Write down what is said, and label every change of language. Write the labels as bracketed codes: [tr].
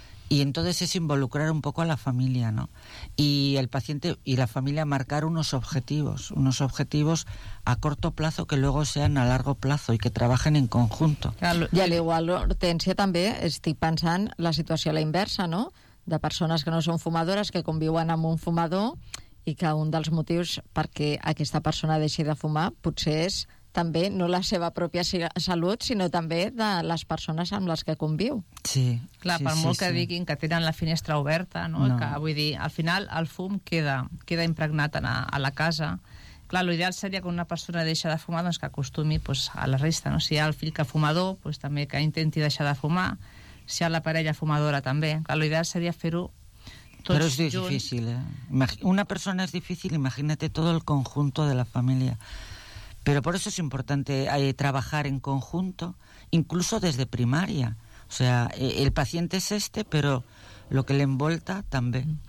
[es] Y entonces es involucrar un poco a la familia, ¿no? Y el paciente y la familia marcar unos objetivos a corto plazo que luego sean a largo plazo y que trabajen en conjunto. Y al igual, Hortensia, también estoy pensando la situación a la inversa, ¿no? [ca] De persones que no són fumadores, que conviuen amb un fumador i que un dels motius perquè aquesta persona deixi de fumar potser és també no la seva pròpia salut, sinó també de les persones amb les que conviu. Sí. Clar, sí, per sí, molt sí, que diguin que tenen la finestra oberta, no? No. Que, vull dir, al final el fum queda impregnat a la casa. Clar, l'ideal seria que una persona deixa de fumar, doncs que acostumi pues, a la resta, no? Si hi ha el fill que fumador, pues, també que intenti deixar de fumar. Si a la parella fumadora també. L'ideal seria fer-ho tots Però és difícil, eh? Una persona és difícil, [es] imagínate todo el conjunto de la família. Pero por eso es importante trabajar en conjunto, incluso desde primaria. O sea, el paciente es este, pero lo que le envolta també.